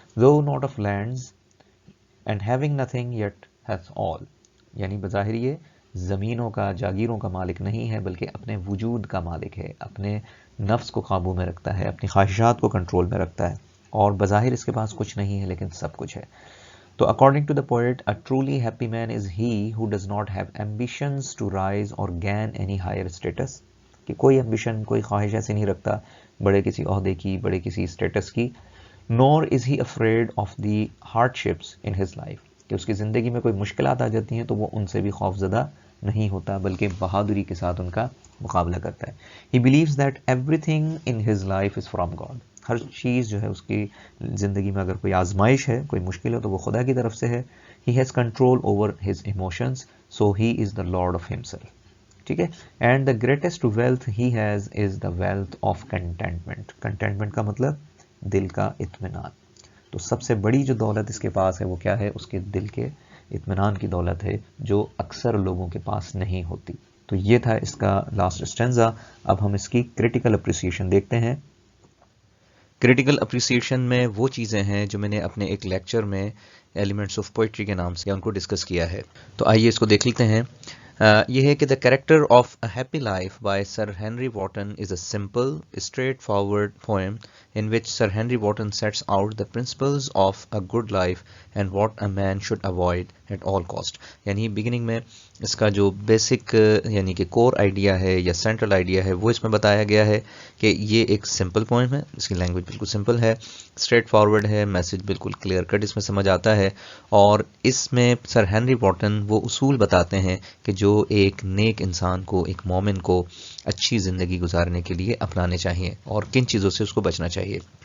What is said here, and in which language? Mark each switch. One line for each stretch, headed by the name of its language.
English: though not of lands and having nothing yet hath all،
Urdu: یعنی بظاہر یہ زمینوں کا، جاگیروں کا مالک نہیں ہے، بلکہ اپنے وجود کا مالک ہے. اپنے نفس کو قابو میں رکھتا ہے، اپنی خواہشات کو کنٹرول میں رکھتا ہے، اور بظاہر اس کے پاس کچھ نہیں ہے لیکن سب کچھ ہے.
English: تو according to the poet, a truly happy man is he who does not have ambitions to rise or gain any higher status.
Urdu: کہ کوئی ambition، کوئی خواہش ایسی نہیں رکھتا بڑے کسی عہدے کی، بڑے کسی اسٹیٹس کی.
English: nor is he afraid of the hardships in his life،
Urdu: کہ اس کی زندگی میں کوئی مشکلات آ جاتی ہیں تو وہ ان سے بھی خوف زدہ نہیں ہوتا، بلکہ بہادری کے ساتھ ان کا مقابلہ کرتا ہے.
English: he believes that everything in his life is from God.
Urdu: ہر چیز جو ہے اس کی زندگی میں، اگر کوئی آزمائش ہے، کوئی مشکل ہے، تو وہ خدا کی طرف سے ہے.
English: he has control over his emotions so he is the lord of himself.
Urdu: ٹھیک ہے.
English: and the greatest wealth he has is the wealth of contentment.
Urdu: contentment کا مطلب دل کا اطمینان. تو سب سے بڑی جو دولت اس کے پاس ہے وہ کیا ہے؟ اس کے دل کے اطمینان کی دولت ہے، جو اکثر لوگوں کے پاس نہیں ہوتی. تو یہ تھا اس کا لاسٹ اسٹینزا. اب ہم اس کی کریٹیکل اپریسیشن دیکھتے ہیں. کریٹیکل اپریسیشن میں وہ چیزیں ہیں جو میں نے اپنے ایک لیکچر میں ایلیمنٹس آف پوئٹری کے نام سے ان کو ڈسکس کیا ہے. تو آئیے اس کو دیکھ لیتے ہیں. یہ ہے کہ
English: The character of a happy life by Sir Henry Wotton is a simple straightforward poem in which Sir Henry Wotton sets out the principles of a good life and what a man should avoid at all cost.
Urdu: یعنی beginning میں اس کا جو basic یعنی کہ کور idea ہے یا central idea ہے وہ اس میں بتایا گیا ہے کہ یہ ایک سمپل پوئم ہے، اس کی لینگویج بالکل سمپل ہے، اسٹریٹ فارورڈ ہے، میسج بالکل کلیئر کٹ اس میں سمجھ آتا ہے. اور اس میں سر ہینری واٹن وہ اصول بتاتے ہیں کہ جو ایک نیک انسان کو، ایک مومن کو اچھی زندگی گزارنے کے لیے اپنانے چاہیے اور کن چیزوں سے اس کو بچنا چاہیے.